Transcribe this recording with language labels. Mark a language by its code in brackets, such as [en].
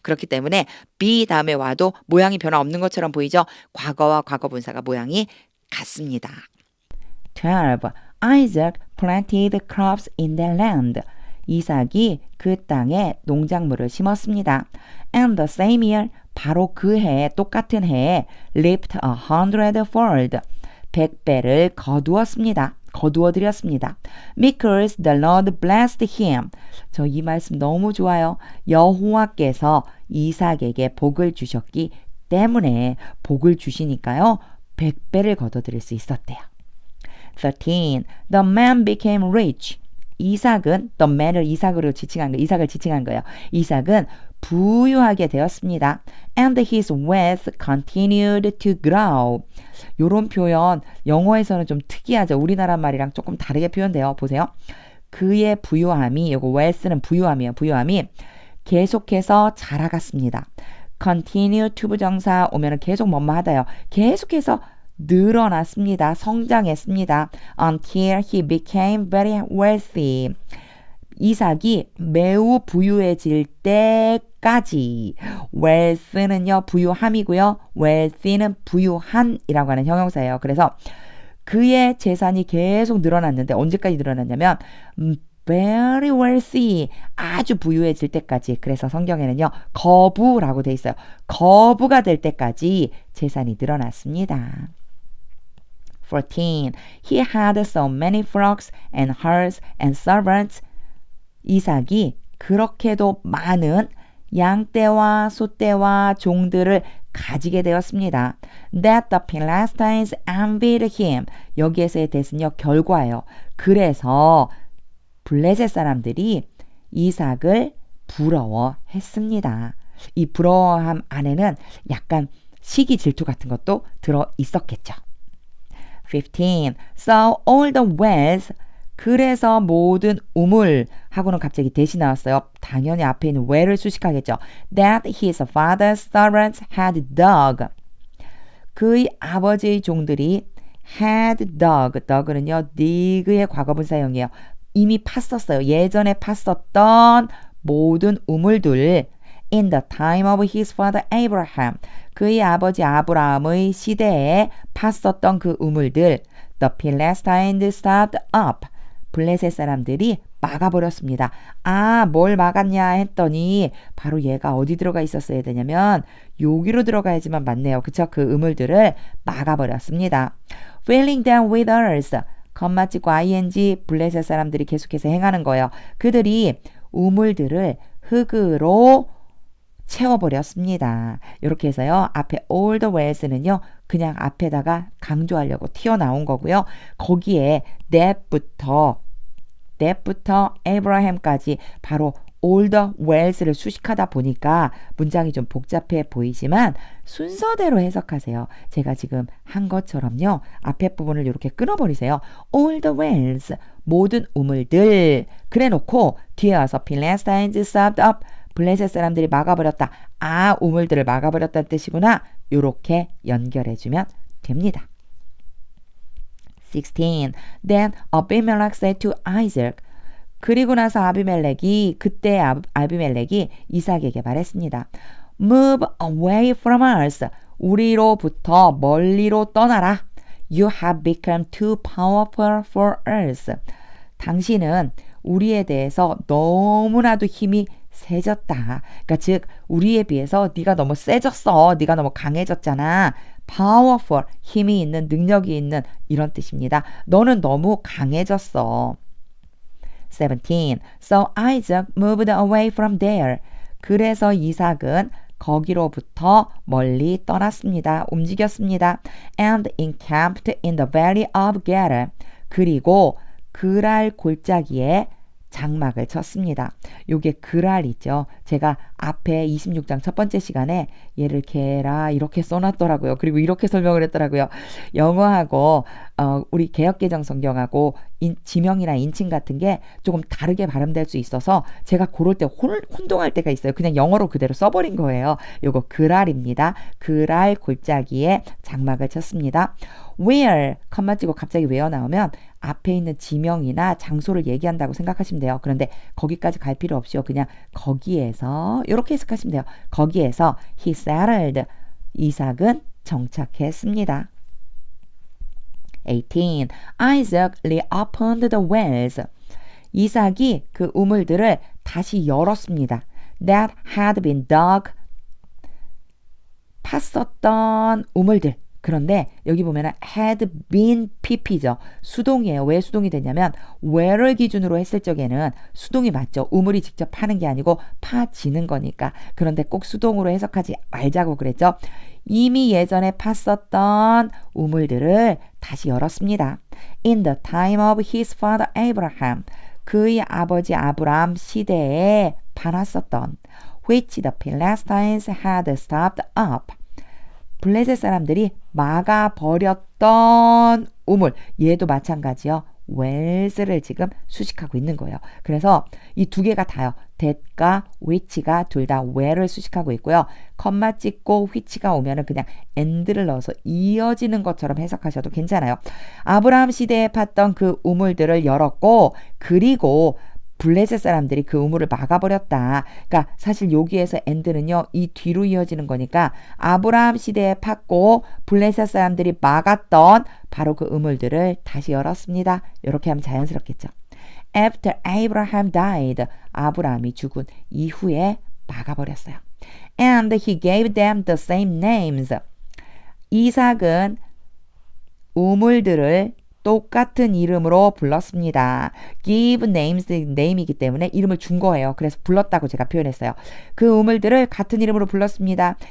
[ko] 그렇기 때문에 be 다음에 와도 모양이 변화 없는 것처럼 보이죠. 과거와 과거분사가 모양이 같습니다. 12. [en] Isaac planted crops in the land. [ko] 이삭이 그 땅에 농작물을 심었습니다. [en] And the same year [ko] 바로 그 해 똑같은 해에 [en] reaped 100fold [ko] 100배를 거두어드렸습니다. [en] Because the Lord blessed him. [ko] 저 이 말씀 너무 좋아요. 여호와께서 이삭에게 복을 주셨기 때문에 복을 주시니까요. 100배를 거둬들일 수 있었대요. [en] 13. The man became rich. [ko] 이삭은 [en] the man [ko] 을 이삭을 지칭한 거예요. 이삭은 부유하게 되었습니다. [en] And his wealth continued to grow. [ko] 요런 표현 영어에서는 좀 특이하죠. 우리나라 말이랑 조금 다르게 표현돼요. 보세요. 그의 부유함이 요거 wealth는 부유함이에요. 부유함이 계속해서 자라갔습니다. continue to 부정사 오면은 계속 뭐뭐 하다요. 계속해서 늘어났습니다. 성장했습니다. [en] Until he became very wealthy. [ko] 이삭이 매우 부유해질 때까지 wealth는요 부유함이고요. wealthy는 부유한이라고 하는 형용사예요. 그래서 그의 재산이 계속 늘어났는데 언제까지 늘어났냐면 [en] very wealthy [ko] 아주 부유해질 때까지. 그래서 성경에는요 거부라고 돼 있어요. 거부가 될 때까지 재산이 늘어났습니다. 14. [en] He had so many flocks and herds and servants. [ko] 이삭이 그렇게도 많은 양떼와 소떼와 종들을 가지게 되었습니다. [en] That the Philistines envied him. [ko] 여기에서의 대신요 결과예요. 그래서 블레셋 사람들이 이삭을 부러워했습니다. 이 부러워함 안에는 약간 시기 질투 같은 것도 들어 있었겠죠. 15. [en] So all the wealth [ko] 그래서 모든 우물 하고는 갑자기 대시 나왔어요. 당연히 앞에 있는 where를 수식하겠죠. [en] That his father's servants had dug. [ko] 그의 아버지의 종들이 [en] had dug. [ko] dug는요 dig의 과거분사형이에요. 이미 팠었어요. 예전에 팠었던 모든 우물들 [en] in the time of his father Abraham. [ko] 그의 아버지 아브라함의 시대에 팠었던 그 우물들 [en] the Philistines stopped up. [ko] 블레셋 사람들이 막아버렸습니다. 아, 뭘 막았냐 했더니 바로 얘가 어디 들어가 있었어야 되냐면 여기로 들어가야지만 맞네요. 그쵸? 그 우물들을 막아버렸습니다. [en] filling them with earth. [ko] 건마찍고 ing 블레셋 사람들이 계속해서 행하는 거예요. 그들이 우물들을 흙으로 채워버렸습니다. 이렇게 해서요. 앞에 [en] all the wells [ko] 는요. 그냥 앞에다가 강조하려고 튀어나온 거고요. 거기에 that부터 Abraham까지 바로 all the wells를 수식하다 보니까 문장이 좀 복잡해 보이지만 순서대로 해석하세요. 제가 지금 한 것처럼요. 앞에 부분을 이렇게 끊어버리세요. [en] all the wells, [ko] 모든 우물들. 그래 놓고 뒤에 와서 [en] Philistines stopped up. [ko] 블레셋 사람들이 막아버렸다. 아, 우물들을 막아버렸다는 뜻이구나. 이렇게 연결해주면 됩니다. 16. [en] Then Abimelech said to Isaac. [ko] 그리고 나서 그때 아비멜렉이 이삭에게 말했습니다. [en] Move away from us. [ko] 우리로부터 멀리로 떠나라. [en] You have become too powerful for us. [ko] 당신은 우리에 대해서 너무나도 힘이 세졌다. 그러니까 즉 우리에 비해서 네가 너무 세졌어. 네가 너무 강해졌잖아. powerful, 힘이 있는, 능력이 있는 이런 뜻입니다. 너는 너무 강해졌어. 17. [en] So Isaac moved away from there. [ko] 그래서 이삭은 거기로부터 멀리 떠났습니다. 움직였습니다. [en] And encamped in the valley of Gerar. [ko] 그리고 그랄 골짜기에 장막을 쳤습니다. 요게 그랄이죠. 제가 앞에 26장 첫 번째 시간에 얘를 게라 이렇게 써놨더라고요. 그리고 이렇게 설명을 했더라고요. 영어하고 우리 개역개정 성경하고 지명이나 인칭 같은 게 조금 다르게 발음될 수 있어서 제가 고를 때 혼동할 때가 있어요. 그냥 영어로 그대로 써버린 거예요. 요거 그랄입니다. 그랄 골짜기에 장막을 쳤습니다. Where, 컴마 찍고 갑자기 where 나오면 앞에 있는 지명이나 장소를 얘기한다고 생각하시면 돼요. 그런데 거기까지 갈 필요 없이요. 그냥 거기에서 이렇게 해석하시면 돼요. 거기에서 [en] he settled, [ko] 이삭은 정착했습니다. 18. [en] Isaac reopened the wells. [ko] 이삭이 그 우물들을 다시 열었습니다. [en] That had been dug, [ko] 팠었던 우물들. 그런데 여기 보면은 had been pp죠. 수동이에요. 왜 수동이 됐냐면 where를 기준으로 했을 적에는 수동이 맞죠. 우물이 직접 파는 게 아니고 파지는 거니까. 그런데 꼭 수동으로 해석하지 말자고 그랬죠. 이미 예전에 팠었던 우물들을 다시 열었습니다. [en] In the time of his father Abraham. [ko] 그의 아버지 아브람 시대에 파놨었던 [en] which the Philistines had stopped up. [ko] 블레셋 사람들이 막아버렸던 우물, 얘도 마찬가지요. 웰스를 지금 수식하고 있는 거예요. 그래서 이 두 개가 다요. that과 which가 둘 다 where를 수식하고 있고요. 컴마 찍고 which가 오면은 그냥 and를 넣어서 이어지는 것처럼 해석하셔도 괜찮아요. 아브라함 시대에 팠던 그 우물들을 열었고 그리고 블레셋 사람들이 그 우물을 막아버렸다. 그러니까 사실 여기에서 and는요. 이 뒤로 이어지는 거니까 아브라함 시대에 팠고 블레셋 사람들이 막았던 바로 그 우물들을 다시 열었습니다. 이렇게 하면 자연스럽겠죠. [en] After Abraham died, [ko] 아브라함이 죽은 이후에 막아버렸어요. [en] And he gave them the same names. [ko] 이삭은 우물들을 똑같은 이름으로 불렀습니다. [en] give names, [ko] name이기 때문에 이름을 준 거예요. 그래서 불렀다고 제가 표현했어요. 그 우물들을 같은 이름으로 불렀습니다.